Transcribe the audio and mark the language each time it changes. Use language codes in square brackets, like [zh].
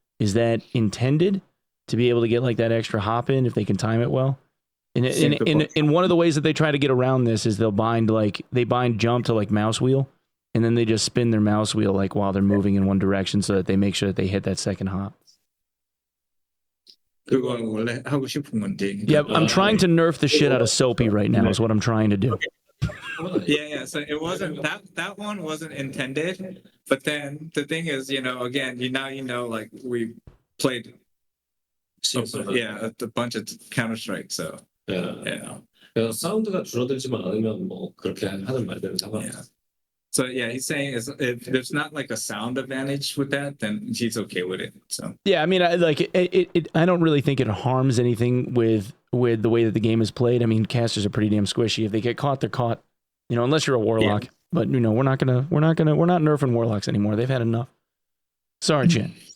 [en] Is that intended to be able to get like that extra hop in if they can time it well? And one of the ways that they try to get around this is they bind jump to like mouse wheel, and then they just spin their mouse wheel like while they're moving in one direction so that they make sure that they hit that second hop. [ko] 그건 원래 하고 싶은 건데. [en] Yeah, I'm trying to nerf the shit out of Soapy right now is what I'm trying to do. Yeah. So it wasn't that one wasn't intended, but then the thing is, you know, again, like we played, a bunch of Counter-Strike, so yeah. [ko] 사운드가 줄어들지만 않으면 뭐 그렇게 하는 말들은 상관없어요. [en] So yeah, he's saying if there's not like a sound advantage with that, then he's okay with it. So yeah, I mean, I don't really think it harms anything with the way that the game is played. I mean, casters are pretty damn squishy. If they get caught, they're caught. You know, unless you're a warlock. Yeah. But you know, we're not nerfing warlocks anymore. They've had enough. Sorry, Chan.